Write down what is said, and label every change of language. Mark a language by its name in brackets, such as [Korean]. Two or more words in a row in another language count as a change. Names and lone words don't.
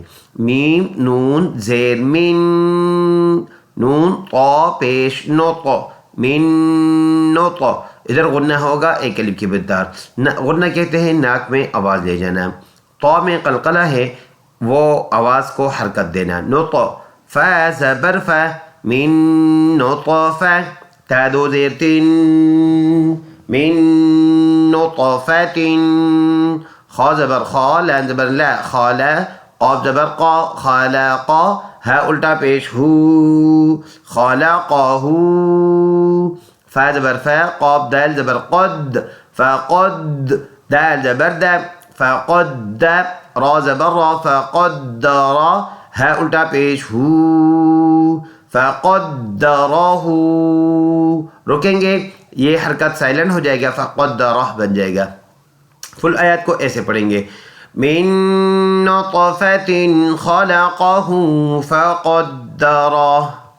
[Urdu] میم نون زیر من، نون طا پیش نو طا، من نو طا. ادھر غنہ ہوگا ایک الف کے بدار. غنہ کہتے ہیں ناک میں آواز لے جانا. طا میں قلقلہ ہے، وہ آواز کو حرکت دینا. نطع فا زبر فا، [Arabic] من نطفہ. [Urdu] تا دو زیر تن، [Arabic] من نطفۃ. [Urdu] خا زبر خا، لام زبر لا، خالا. قاف زبر قا، خالقا. ہا الٹا پیش ہو، خالقہ. فا زبر فا، قاف دال زبر قد، فقد. دال زبر دا، فقد. را زبر را، فقدر. ہا الٹا پیش ہو، فقدرہ. رکیں گے، یہ حرکت سائلنٹ ہو جائے گا، فقدرہ بن جائے گا. فل آیات کو ایسے پڑھیں گے، [Arabic] من نطفۃ خلقہ فقدرہ.